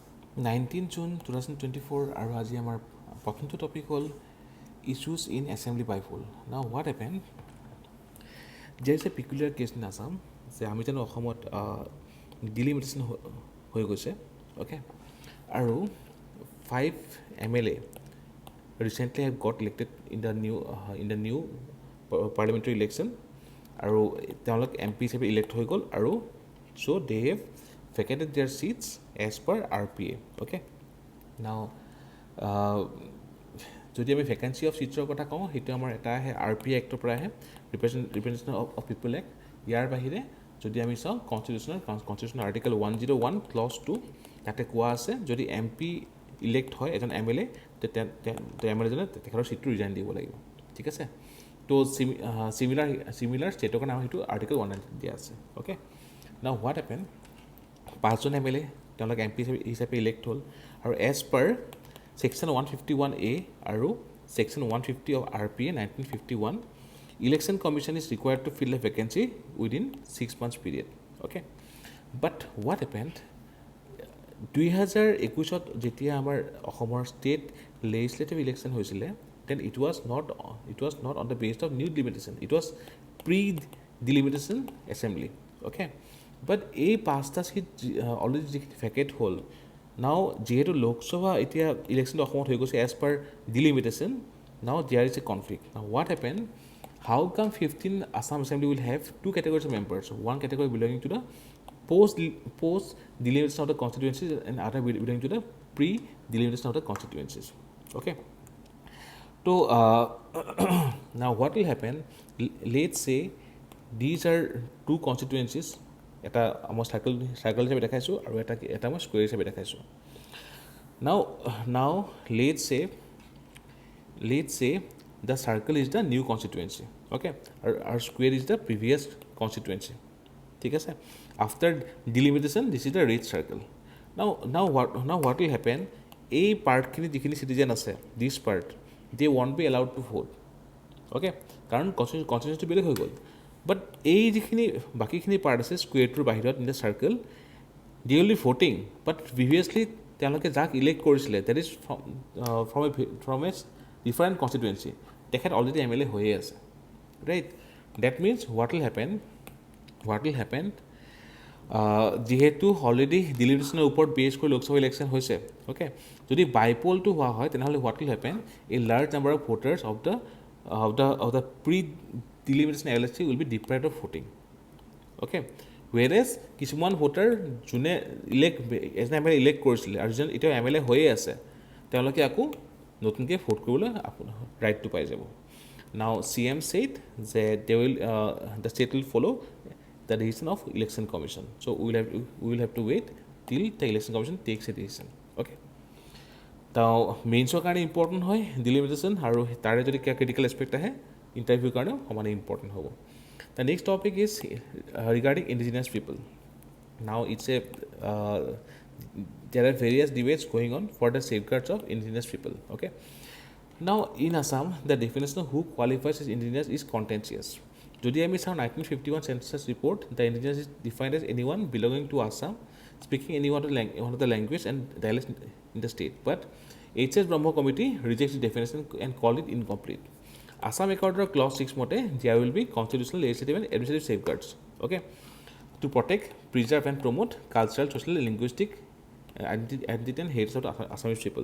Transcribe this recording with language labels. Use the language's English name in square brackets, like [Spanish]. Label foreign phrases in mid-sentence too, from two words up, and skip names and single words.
[Assamese] 19 June 2024 আৰু আজি আমাৰ প্ৰথমটো টপিক হ'ল [English] issues in assembly bipool. Now what happened? There is a peculiar case in Assam [Assamese] যে আমি জানো অসমত ডিলিমিটেশ্যন হৈ গৈছে অ'কে [English] আৰু 5 MLA recently have got elected in the new parliamentary election [Assamese] আৰু তেওঁলোক MP হিচাপে ইলেক্ট হৈ গ'ল আৰু [English] so they have vacated their seats as per RPA. Okay. Now, [Assamese] যদি আমি [English] vacancy of seats [Assamese] কথা কওঁ সেইটো আমাৰ এটা আহে RPA এক্টৰ পৰা আহে ৰিপ্ৰেজেণ্টেশ্যন অফ পিপল এক্ট ইয়াৰ বাহিৰে যদি আমি চাওঁ কনষ্টিটিউশ্যনৰ আৰ্টিকেল 101 ক্লজ 2 তাতে কোৱা আছে যদি [English] MP elect [Assamese] হয় এজন MLA MLAজনে তেখেতৰ চিটটো ৰিজাইন দিব লাগিব ঠিক আছে তো [English] similar states [Assamese] কাৰণে আমাৰ সেইটো আৰ্টিকেল 190 দিয়া আছে [English] okay now what happen [Assamese] 5জন MLA তেওঁলোক MP হিচাপে ইলেক্ট হ'ল আৰু [English] as per [Assamese] Section 151A আৰু [English] Section 150 of RPA 1951 Election Commission is required to fill a vacancy within 6 months period. Okay, but what happened? 2021 [Assamese] যেতিয়া আমাৰ অসমৰ ষ্টেট লেজিসলেটিভ ইলেকশ্যন হৈছিলে [English] then it was not on the basis of new delimitation, it was pre-delimitation assembly. Okay, but [Assamese] এই পাঁচটা সিট অলৰেডি ভেকেট হ'ল নাও যিহেতু লোকসভা এতিয়া ইলেকশ্যনটো অসমত হৈ গৈছে [English] as per delimitation now there is a conflict now what happen how come 15 Assam Assembly will have two categories of members, one category belonging to the post delimitation of the constituencies and other belonging to the pre-delimitation of the constituencies. Okay, so now what will happen, let's say these are two constituencies [Assamese] এটা মই সাৰ্কেল হিচাপে দেখাইছোঁ [English] আৰু এটা মই স্কুৱেৰ হিচাপে দেখাইছোঁ now let's say the circle is the new constituency okay our square is the previous constituency [Assamese] ঠিক আছে [English] after delimitation this is the red circle now what will happen [Assamese] এই পাৰ্টখিনি যিখিনি চিটিজেন আছে [English] this part they won't be allowed to vote okay [Assamese] কাৰণ কনষ্টিটিউশ্যনটো বেলেগ হৈ গ'ল বাট এই যিখিনি বাকীখিনি পাৰ্ট আছে স্কুৱেৰটোৰ বাহিৰত ইন [English] the circle the only voting but previously [Assamese] তেওঁলোকে যাক ইলেক্ট কৰিছিলে [English] that is from a different constituency [Assamese] তেখেত অলৰেডি MLA হৈয়ে আছে [English] right that means what will happen [Assamese] যিহেতু অলৰেডি ডিলিমিটেশ্যনৰ ওপৰত বেছ কৰি লোকসভা ইলেকশ্যন হৈছে অ'কে যদি বাইপলটো হোৱা হয় তেনেহ'লে [English] what will happen a large number of voters of the delimitation LSC will be deprived of voting. Okay, whereas [Assamese] কিছুমান ভোটাৰ যোনে এজন MLA ইলেক্ট কৰিছিলে আৰু যোন এতিয়া MLA হৈয়ে আছে তেওঁলোকে আকৌ নতুনকৈ ভোট কৰিবলৈ ৰাইটটো পাই যাব [English] now CM said [Assamese] যে [English] the state will follow the decision of election commission, so we will have to wait till the election commission takes a decision. [Assamese] Okay, তো মেইনছৰ কাৰণে ইম্পৰ্টেণ্ট হয় ডিলিমিটেশ্যন আৰু তাৰে যদি কিবা [English] critical aspect [Assamese] আহে ইণ্টাৰভিউৰ কাৰণেও সমানে ইম্পৰ্টেণ্ট হ'ব [English] the next topic is regarding indigenous people now it's there are various debates going on for the safeguards of indigenous people. Okay, now in Assam the definition of who qualifies as indigenous is contentious. [Assamese] যদি আমি চাওঁ [English] 1951 census report, the indigenous is defined as anyone belonging to Assam speaking one of the language and dialects in the state, but HS Brahmo committee rejects the definition and called it incomplete. Assam Accorder Clause 6 mote there will be constitutional, legislative and administrative safeguards okay to protect, preserve and promote cultural, social, linguistic identity and heritage of Assamese people.